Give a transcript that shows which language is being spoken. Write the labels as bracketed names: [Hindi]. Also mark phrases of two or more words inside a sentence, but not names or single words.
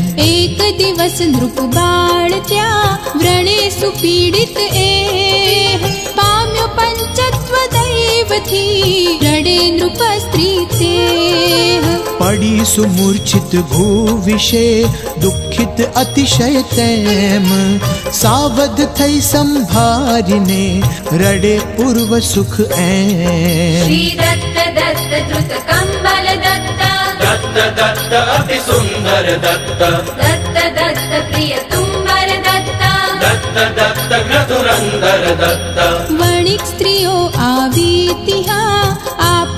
[Gujarati] એક દિવસ નૃપ બાળ ત્યાં વ્રણે સુપીડિત એ, પામ્યો પંચત્વ દૈવથી રડે નૃપ સ્ત્રી તે। પડી સુમૂર્છિત ભૂ વિશે દુઃખિત અતિશય તેમ, સાવધ થઈ સંભારીને રડે પૂર્વ સુખ એમ। [Sanskrit] श्री दत्त दत्त द्रुत कंबल दत्त, दत्त दत्त अति सुंदर दत्त, दत्त दत्त प्रिय तुम्बर दत्त, दत्त दत्त घ्रधुरंदर दत्त। [Gujarati] વણિક સ્ત્રીઓ આવી તિહા